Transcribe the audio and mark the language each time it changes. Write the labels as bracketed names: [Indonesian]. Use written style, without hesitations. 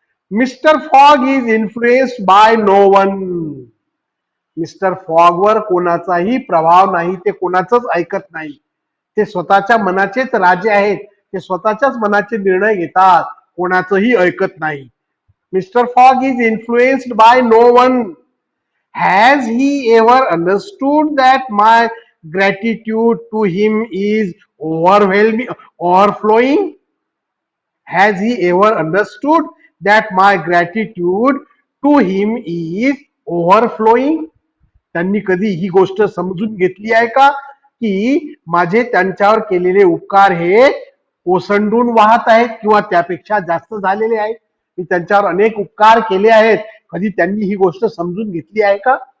[English] Mister Fogg is influenced by no one. [Marathi] Mister fog वर कोणाचाही प्रभाव नाही, ते कोणाचंच ऐकत नाही, ते स्वतःच्या मनाचेच राजे आहेत, ते स्वतःच्याच मनाचे निर्णय घेतात, कोणाचंही ऐकत नाही. [English] Mr Fogg is influenced by no one. Has he ever understood that my gratitude to him is overflowing. Has he ever understood that my gratitude to him is overflowing? [Marathi] त्यांनी कधी ही गोष्ट समजून घेतली आहे का की माझे त्यांच्यावर केलेले उपकार हे ओसंडून वाहत आहेत किंवा त्यापेक्षा जास्त झालेले आहेत. मी त्यांच्यावर अनेक उपकार केले आहेत, कधी त्यांनी ही गोष्ट समजून घेतली आहे का.